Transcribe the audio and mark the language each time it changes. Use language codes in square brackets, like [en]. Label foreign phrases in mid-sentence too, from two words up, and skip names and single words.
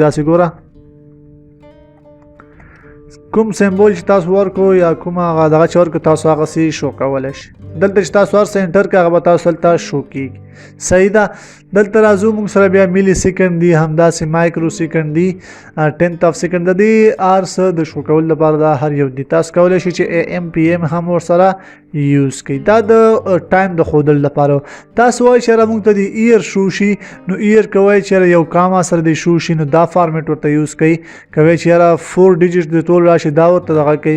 [ps] داسې ګوره کوم سمبول چې تاسو ورکو یا کوم هغه دغه چې ورکو تاسو هغه سي شو کولی شئ. دلته چې تاسو هر څه انټر کړئ هغه به تاسو دلته شو کېږي. صحیح ده دلته راځو موږ سره بیا [en] milli second [ps] دي همداسې [en] micro second [ps] دي [en] 10th of second [ps] د دې هر څه د شو کولو لپاره دا هر یو دي. تاسو کولی شئ چې [en] AM PM [ps] هم ورسره یوز کړئ. دا د ټایم د ښودلو لپاره. تاسو وایئ چې یاره موږ ته د ایر شو شي نو ایر که وایئ چې یاره یو کاما سره د شو شي نو دا فارمیټ ورته یوز کړئ. که وایئ چې یاره 4 ډیجټس د ټول راشي دا ورته دغه کوي.